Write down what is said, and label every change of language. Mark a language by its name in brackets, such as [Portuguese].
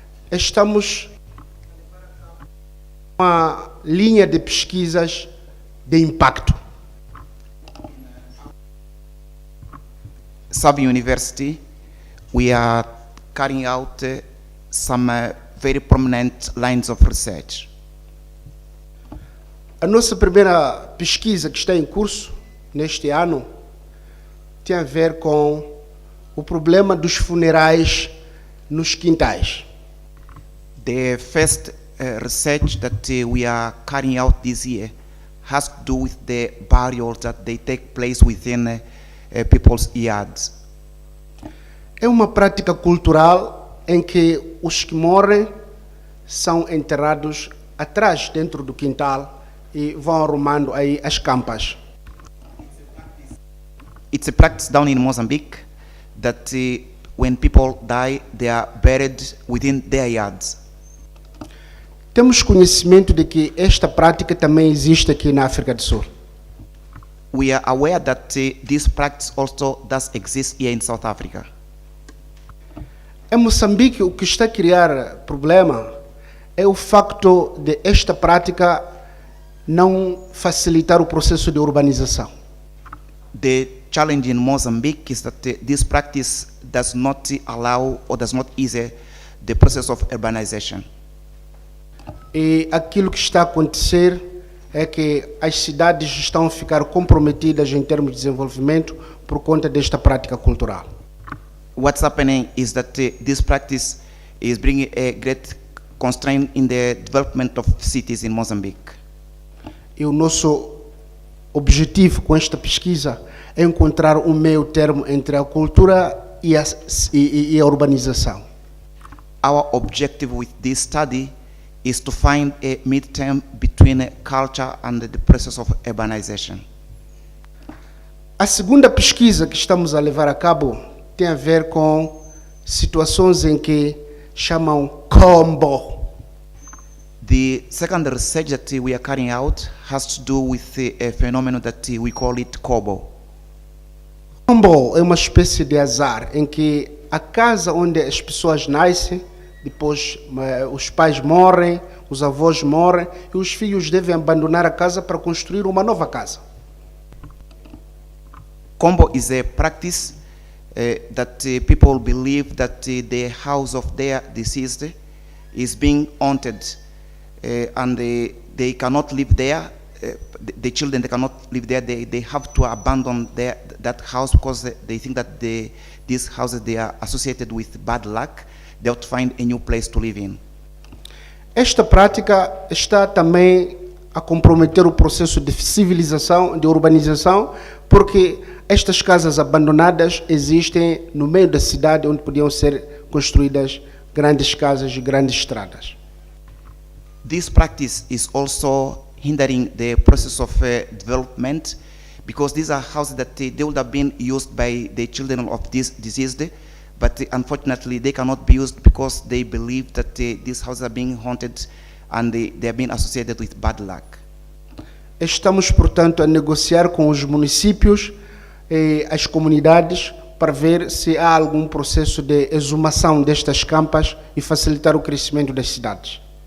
[Portuguese] Estamos uma linha de pesquisas de impacto. [English] Sub University, we are carrying out some very prominent lines of research. [Portuguese] A nossa primeira pesquisa que está em curso neste ano tem a ver com o problema dos funerais nos quintais. [English] The first research that we are carrying out this year has to do with the burials that they take place within people's yards. [Portuguese] É uma prática cultural em que os que morrem são enterrados atrás, dentro do quintal, e vão arrumando aí as campas. [English] It's a practice down in Mozambique that when people die, they are buried within their yards. [Portuguese] Temos conhecimento de que esta prática também existe aqui na África do Sul. [English] We are aware that this practice also does exist here in South Africa. [Portuguese] Em Moçambique, o que está a criar problema é o facto de esta prática não facilitar o processo de urbanização. [English] The challenge in Mozambique is that this practice does not allow or does not ease the process of urbanization. [Portuguese] E aquilo que está a acontecer é que as cidades estão a ficar comprometidas em termos de desenvolvimento por conta desta prática cultural. [English] What's happening is that this practice is bringing a great constraint in the development of cities in Mozambique. [Portuguese] E o nosso objetivo com esta pesquisa é encontrar um meio termo entre a cultura e a urbanização. [English] Our objective with this study is to find a mid-term between culture and the process of urbanization. [Portuguese] A segunda pesquisa que estamos a levar a cabo tem a ver com situações em que chamam combo. [English] The second research that we are carrying out has to do with a phenomenon that we call it Kobo. [Portuguese] Combo é uma espécie de azar em que a casa onde as pessoas nascem, depois os pais morrem, os avós morrem e os filhos devem abandonar a casa para construir uma nova casa. [English] Combo is a practice that people believe that the house of their deceased is being haunted and they cannot live there. The children, they cannot live there. They have to abandon that house because they think that these houses, they are associated with bad luck. They have to find a new place to live in. [Portuguese] Esta prática está também a comprometer o processo de civilização, de urbanização, porque estas casas abandonadas existem no meio da cidade onde podiam ser construídas grandes casas e grandes estradas. [English] This practice is also hindering the process of development because these are houses that they would have been used by the children of this deceased, but unfortunately they cannot be used because they believe that these houses are being haunted and they are being associated with bad luck. [Portuguese] Estamos, portanto, a negociar com os municípios e as comunidades para ver se há algum processo de exumação destas campas e facilitar o crescimento das cidades.